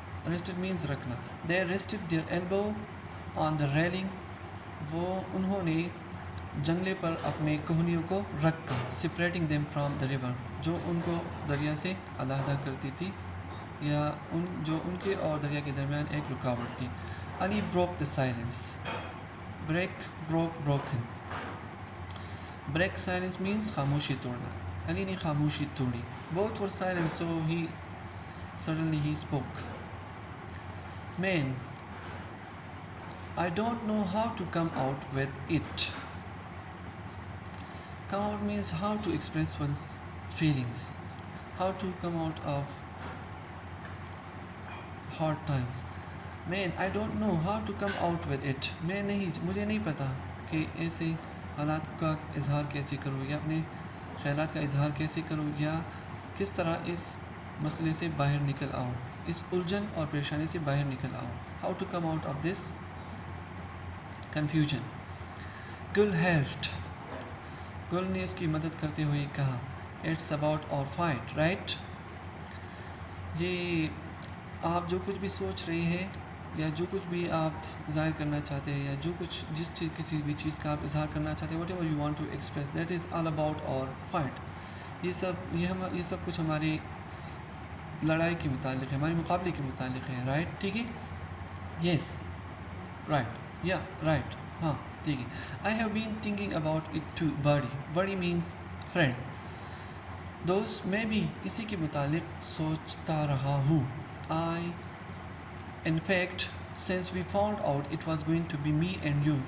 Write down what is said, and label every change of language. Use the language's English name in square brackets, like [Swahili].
[English] Rested means [Urdu] رکھنا. [English] They rested their elbow on the railing. [Urdu] وہ انہوں نے جنگلے پر اپنے کوہنیوں کو رکھ کر. [English] Separating them from the river. [Urdu] جو ان کو دریا سے علیحدہ کرتی تھی یا جو ان کے اور دریا کے درمیان ایک رکاوٹ تھی. [English] Ali broke the silence. Broken. Break silence means [Urdu] خاموشی توڑنا. علی نے خاموشی توڑی. [English] Both were silent, so suddenly he spoke. Man, I don't know how to come out with it. Come out means how to express one's feelings. How to come out of hard times. Man, I don't know how to come out with it. [Urdu] مجھے نہیں پتا کہ ایسے حالات کا اظہار کیسے کروں یا اپنے خیالات کا اظہار کیسے کروں یا کس طرح اس مسئلے سے باہر نکل آؤں, اس الجھن اور پریشانی سے باہر نکل آؤں. [English] How to come out of this confusion. Gul helped. [Urdu] گل نے اس کی مدد کرتے ہوئے کہا. [English] It's about our fight, right? [Urdu] یہ آپ جو کچھ بھی سوچ رہے ہیں یا جو کچھ بھی آپ ظاہر کرنا چاہتے ہیں یا جو کچھ کسی بھی چیز کا آپ اظہار کرنا چاہتے ہیں, [English] Whatever you want to express, that is all about اور fight. [Urdu] یہ سب کچھ ہماری لڑائی کے متعلق ہے, ہمارے مقابلے کے متعلق ہے. [English] right, [Urdu] ٹھیک ہے. [English] yes, right, یا right, [Urdu] ہاں ٹھیک ہے. [English] I have been thinking about it to buddy. Buddy means friend, [Urdu] دوست. میں بھی اسی کے متعلق سوچتا رہا ہوں. [English] In fact, since we found out it was going to be me and you.